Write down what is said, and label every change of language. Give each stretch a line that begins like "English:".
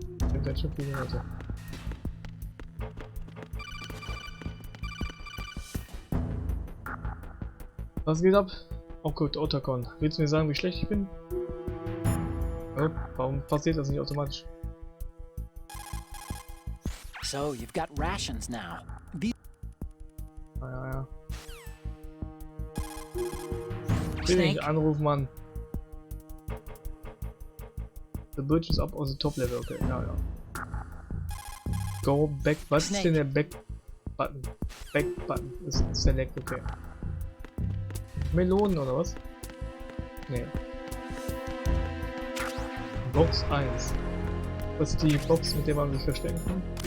German: Sind ganz schön viele Leute. Was geht ab? Oh gut, Otacon. Willst du mir sagen, wie schlecht ich bin? Oh, warum passiert das nicht automatisch?
English: So, you've got rations now.
German: Ja. Will nicht anrufen, Mann.
English: The bridge is up on the top level, okay, ja. Go back,
German: was ist denn der Back-Button? Back-Button ist Select, okay. Melonen oder was? Nee. Box 1. Das ist die Box, mit der man sich verstecken kann.